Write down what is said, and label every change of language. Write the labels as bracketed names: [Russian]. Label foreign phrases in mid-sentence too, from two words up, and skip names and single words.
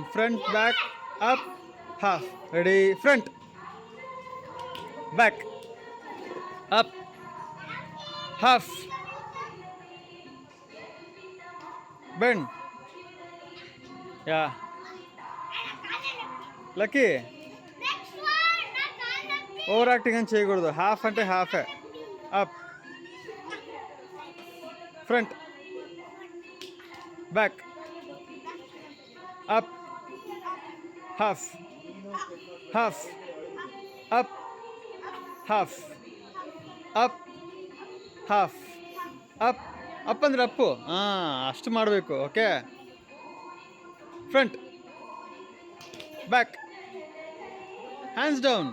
[English] Front, back, up, half. Ready? Front, back, up, half. Bend. Yeah. Lucky. over acting [Telugu] అని చేయకూడదు. హాఫ్ అంటే హాఫే. [English] up, front, back, up, half, half, up, half, up, half, up. [Kannada] ಅಪ್ ಅಂದರೆ ಅಪ್ಪು. ಅಷ್ಟು ಮಾಡಬೇಕು. ಓಕೆ. [English] front, back, hands down.